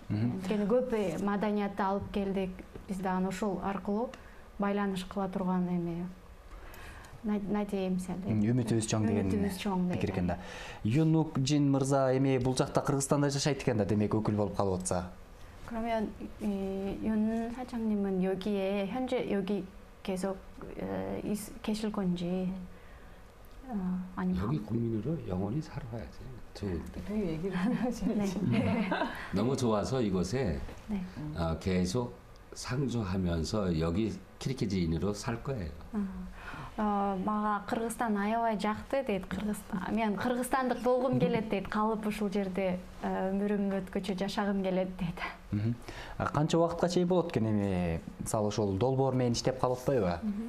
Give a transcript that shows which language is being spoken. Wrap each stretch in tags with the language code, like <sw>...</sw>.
<ky>Анткени көп маданиятты алып келдик, биз дагы ошол аркылуу байланыш кыла турган эме надеемся. Үмүтүбүз чоң деген пикир экен да. Юнук Жин мырза эми бул жакта Кыргызстанда жашайт экен да, демек өкүл болуп калып атса.</ky> <ko>그러면 윤 사장님은 여기에 현재 여기 계속 계실 건지 아니면 여기 국민으로 영원히 살아야지. 좋은데. 그 얘기를 하셔야지. 너무 좋아서 이곳에 계속 상주하면서 여기 키르키즈인으로 살 거예요.</ko> <ky>Мага Кыргызстан аябай жакты дейт. Мен кыргызстандык болгум келет дейт. Калып ушул жерде өмүрүмдү өткөчө жашагым келет дейт. Канча убакытка чейин болот экен эми? Мисалы ушул долбоор менен иштеп калып атпайбы?</ky>